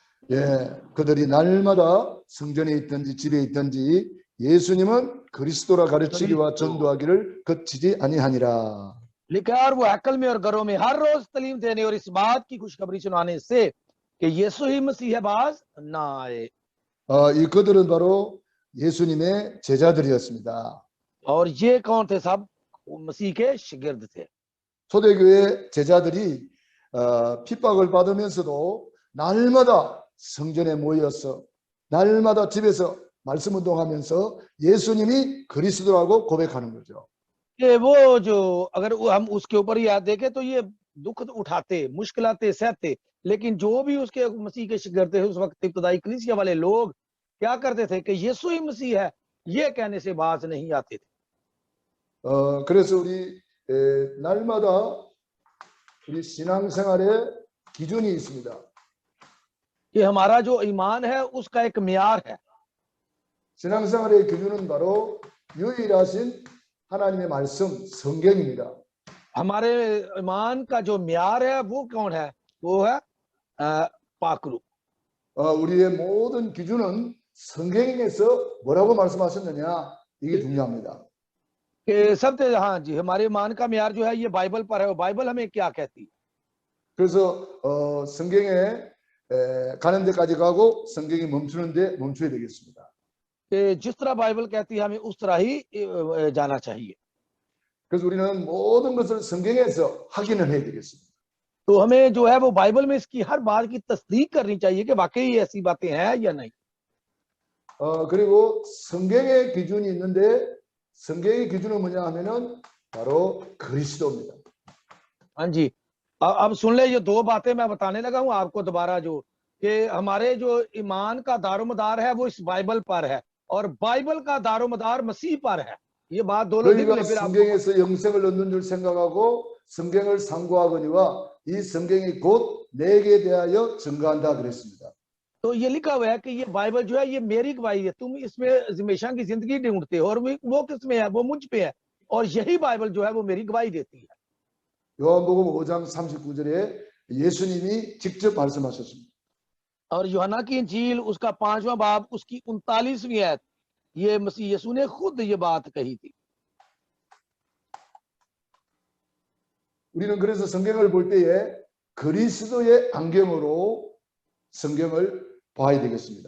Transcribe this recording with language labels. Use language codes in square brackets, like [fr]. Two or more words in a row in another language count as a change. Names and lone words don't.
[ko] 예, 그들이 날마다 성전에 있든지 집에 있든지 예수님은 그리스도라 가르치기와 전도하기를 그치지 아니하니라. [ur] لکھا ہے اور وہ ہیکل میں اور گھروں میں ہر روز تعلیم دینے اور اس بات کی خوشخبری سنانے سے کہ یسوع ہی مسیح ہے باز نہ آئے. [ko] 이 그들은 바로 예수님의 제자들이었습니다. [ur] اور یہ کون تھے؟ سب مسیح کے شاگرد تھے. [ko] 초대교회 제자들이 핍박을 받으면서도 날마다 성전에 모여서 날마다 집에서 말씀 운동하면서 예수님이 그리스도라고 고백하는 거죠. [ur] کہ وہ جو اگر ہم اس کے اوپر ہی یاد دیکھیں تو یہ دکھ اٹھاتے، مشکلاتیں سہتے، لیکن جو بھی اس کے مسیح کے شاگرد تھے اس وقت ابتدائی کلیسیا والے لوگ کیا کرتے تھے کہ یسوع ہی مسیح ہے، یہ کہنے سے باز نہیں آتے تھے. [ko] 그래서 우리 날마다 우리 신앙생활에 기준이 있습니다. [ur] کہ ہمارا جو ایمان ہے اس کا ایک معیار ہے. [ko] 신앙생활의 기준은 바로 유일하신 하나님의 말씀 성경입니다. [ur] ہمارے ایمان کا جو معیار ہے وہ کون ہے? وہ ہے پاکرو. [ko] 우리의 모든 기준은 성경에서 뭐라고 말씀하셨느냐 이게 중요합니다. [ur] کہ سب سے ہاں جی، ہمارے ایمان کا معیار جو ہے یہ بائبل پر ہے. بائبل ہمیں کیا کہتی ہے? [ko] 그래서 성경에 가는 데까지 가고 성경이 멈추는데 멈춰야 되겠습니다. [ur] کہ جس طرح بائبل کہتی ہے ہمیں اس طرح ہی جانا چاہیے. [ko] 그래서 우리는 모든 것을 성경에서 확인을 해야 되겠습니다. [ur] تو ہمیں جو ہے وہ بائبل میں اس کی ہر بات کی تصدیق کرنی چاہیے کہ واقعی ایسی باتیں ہیں یا نہیں. [ko] 그리고 성경의 기준이 있는데 성경의 기준은 뭐냐 하면은 바로 그리스도입니다. [ur] ہاں جی، اب سن لے، یہ دو باتیں میں بتانے لگا ہوں آپ کو دوبارہ، جو کہ ہمارے جو ایمان کا دارومدار ہے وہ اس بائبل پر ہے اور بائبل کا دارومدار مسیح پر ہے. یہ بات دونوں لکھ لے۔ پھر [ko] 성경에서 영생을 얻는 줄 생각하고 성경을 상고하거니와 이 성경이 곧 내게 대하여 증거한다 그랬습니다. [ur] تو یہ لکھا ہوا ہے کہ یہ بائبل جو ہے یہ میری گواہی ہے، تم اس میں ہمیشہ کی زندگی ڈھونڈتے ہو اور وہ کس میں ہے? وہ مجھ پہ ہے، اور یہی بائبل جو ہے وہ میری گواہی دیتی ہے. [ko] 요한복음 5장 39절에 예수님이 직접 말씀하셨습니다. [ur] اور یوحنا کی انجیل اس کا 5واں باب اس کی 39ویں آیت، یہ مسیح یسوع نے خود یہ بات کہی تھی. [ko] 우리는 그래서 성경을 볼 때에 그리스도의 안경으로 성경을 봐야 되겠습니다.